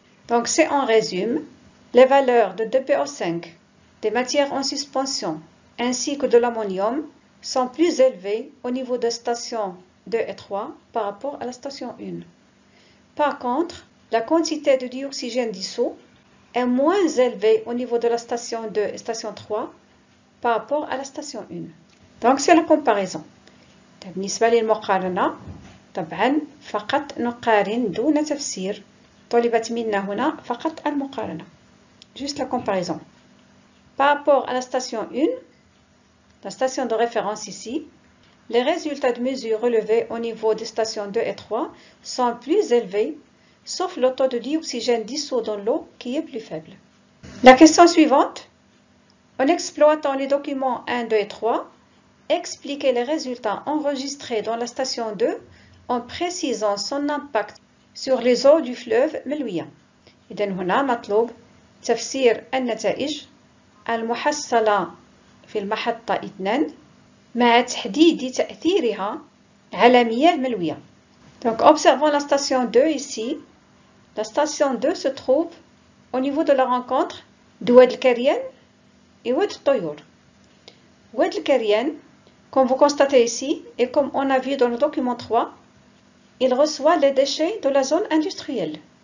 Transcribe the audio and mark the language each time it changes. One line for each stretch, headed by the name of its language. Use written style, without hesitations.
French: Donc c'est en résumé, les valeurs de 2PO5, des matières en suspension, ainsi que de l'ammonium, sont plus élevées au niveau de station 2 et 3 par rapport à la station 1. Par contre, la quantité de dioxygène dissous est moins élevée au niveau de la station 2 et station 3 par rapport à la station 1. Donc c'est la comparaison.
Arabic: بالنسبة للمقارنة طبعا فقط نقارن دون تفسير. طلبت منا هنا فقط المقارنة.
French: Juste la comparaison. Par rapport à la station 1, la station de référence ici, les résultats de mesure relevés au niveau des stations 2 et 3 sont plus élevés, sauf le taux de dioxygène dissous dans l'eau qui est plus faible. La question suivante, en exploitant les documents 1, 2 et 3, expliquez les résultats enregistrés dans la station 2 en précisant son impact sur les eaux du fleuve Melouia.
Arabic: إذن هنا مطلوب تفسير النتائج المحصلة في المحطة 2 مع تحديد تأثيرها على مياه ملوية.
French: Donc observons la station 2 ici. La station 2 se trouve au niveau de la rencontre de Oued El Kerien et Oued Toyour. Oued El Kerien, comme vous constatez ici, et comme on a vu dans le document 3, il reçoit les déchets de la zone industrielle.